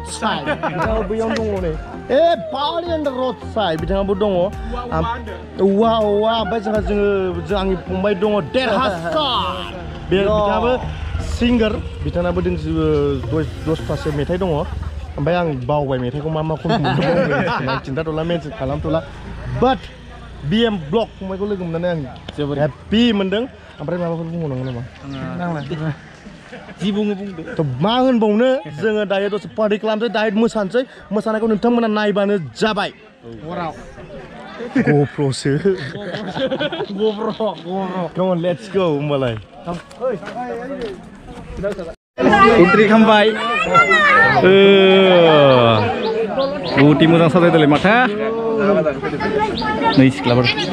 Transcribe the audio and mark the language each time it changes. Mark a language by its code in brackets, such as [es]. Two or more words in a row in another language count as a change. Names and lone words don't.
[brx] साइड बिथाङा बैयाव दङ नै [en] party on the road side [brx] बिथाङाबो दङ वाव ओमफ्राय जोंहा आंनि फंबाय दङ देरहासार बे बिथाङाबो सिंगार बिथाङाबो दसथासो मेथाइ दङ ओमफ्राय आं बावबाय मेथाइखौ मा खनदोंमोन खिन्थाथ'ला मेनसन खालामथ'ला बाट BM ब्लग फंबायखौ लोगो मोननानै आं जोबोद हेपि मोनदों ओमफ्राय माबाफोर बुंबावनांगौ नामा जि बुङो बुंदो थ' मा होनबावनो जोङो दायो दसे पार्टि खालामसै दायो मोसानोसै मोसानायखौ नोंथांमोना नायबानो जाबाय GoProसो [en] come on let's go [brx] होमबालाय एन्ट्रि खालामबाय बहुद मोजां साजायदोंलै माथो नै सिख्लाफोर